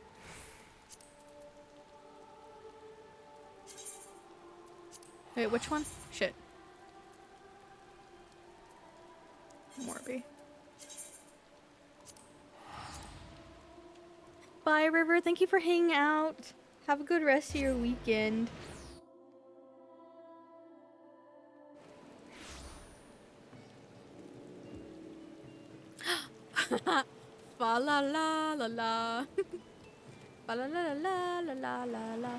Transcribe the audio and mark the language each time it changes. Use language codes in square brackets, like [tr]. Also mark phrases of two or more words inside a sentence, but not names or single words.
[en] Wait, which one? Shit. Morby. Bye, River. Thank you for hanging out. Have a good rest of your weekend. Fa la la la la. Fa la la la la la la la.